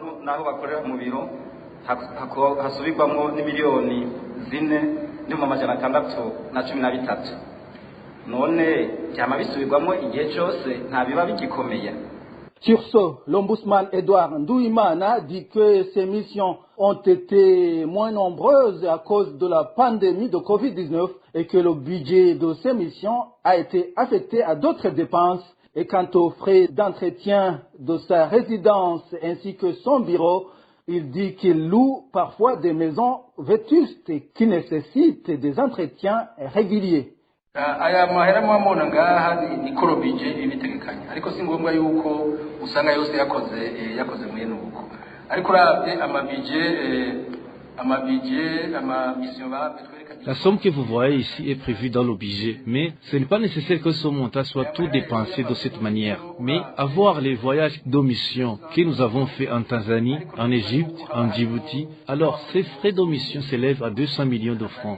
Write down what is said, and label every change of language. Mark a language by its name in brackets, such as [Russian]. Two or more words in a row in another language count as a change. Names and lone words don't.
[French] Sur ce, l'ombudsman Edouard Ndouimana dit que ces missions ont été moins nombreuses à cause de la pandémie de Covid-19 et que le budget de ces missions a été affecté à d'autres dépenses. Et quant aux frais d'entretien de sa résidence ainsi que son bureau, il dit qu'il loue parfois des maisons vétustes qui nécessitent des entretiens réguliers. [Rundi] Aya mahera mwamona ngaha ni koro budget ibitegekanya ariko si ngombwa yuko usanga yose yakoze mwene uko ariko ravye ama mission [French] La somme que vous voyez ici est prévue dans le budget, mais ce n'est pas nécessaire que ce montant soit tout dépensé de cette manière. Mais avoir les voyages de mission que nous avons fait en Tanzanie, en Égypte, en Djibouti, alors ces frais de mission s'élèvent à 200 millions de francs.